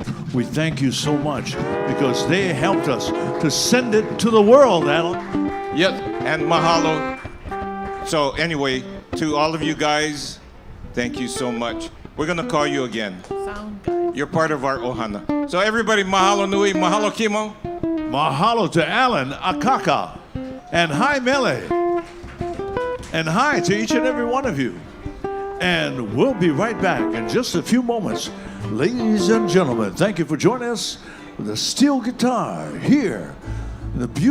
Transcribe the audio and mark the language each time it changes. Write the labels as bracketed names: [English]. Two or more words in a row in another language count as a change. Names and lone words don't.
[English] We thank you so much because they helped us to send it to the world, Alan. Yep, and mahalo. So anyway, to all of you guys, thank you so much. We're going to call you again. Sound good. You're part of our ohana. So everybody, [Hawaiian] mahalo nui, mahalo [English] Kimo. Mahalo to Alan Akaka. And hi, Mele. And hi to each and every one of you. And we'll be right back in just a few moments. Ladies and gentlemen, thank you for joining us with the steel guitar here in the beautiful